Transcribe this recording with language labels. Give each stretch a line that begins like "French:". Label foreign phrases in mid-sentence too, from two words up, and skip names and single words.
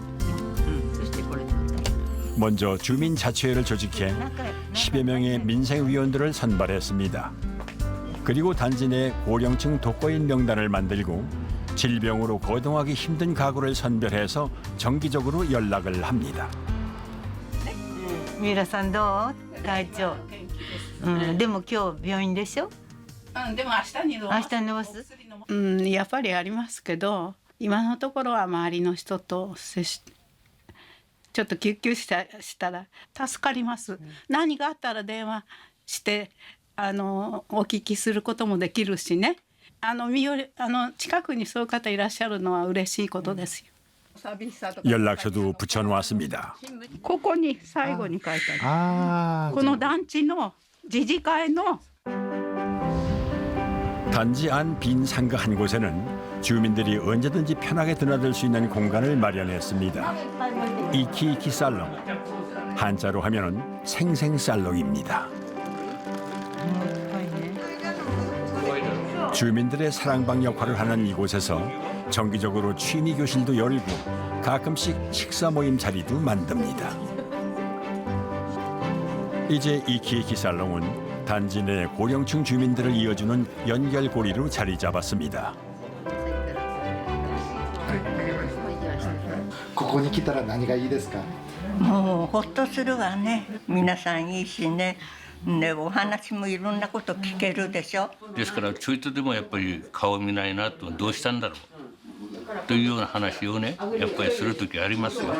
Korean: 먼저 주민자치회를 조직해 10여 명의 민생위원들을 선발했습니다. 그리고 단지 내 고령층 독거인 명단을 만들고 질병으로 거동하기 힘든 가구를 선별해서 정기적으로 연락을 합니다.
Japanese: 미라さんどう? 体調. でも今日病院でしょ? でも明日に伸ばす? やっぱりありますけど、今のところは周りの人と接しちょっと救急車したら助かります。何があったら電話してお聞きすることもできるしね。近くにそういう方いらっしゃるのは嬉しいことですよ。
Korean: 연락처도 붙여놓았습니다.
Japanese: ここに最後に書いてある。この団地の自治会の
Korean: 단지 안 빈 상가 한 곳에는 주민들이 언제든지 편하게 드나들 수 있는 공간을 마련했습니다. 이키이키 살롱, 한자로 하면은 생생살롱입니다. 주민들의 사랑방 역할을 하는 이곳에서 정기적으로 취미 교실도 열고 가끔씩 식사 모임 자리도 만듭니다. 이제 이키이키 살롱은 단지 내 고령층 주민들을 이어주는 연결고리로 자리 잡았습니다.
Japanese: ここに来たら何がいいですか? もうほっとするわね。皆さんいいしね。ね、お話もいろんなこと聞けるでしょ。ですからちょいとでもやっぱり顔見ないなとどうしたんだろうというような話をねやっぱりする時ありますよ。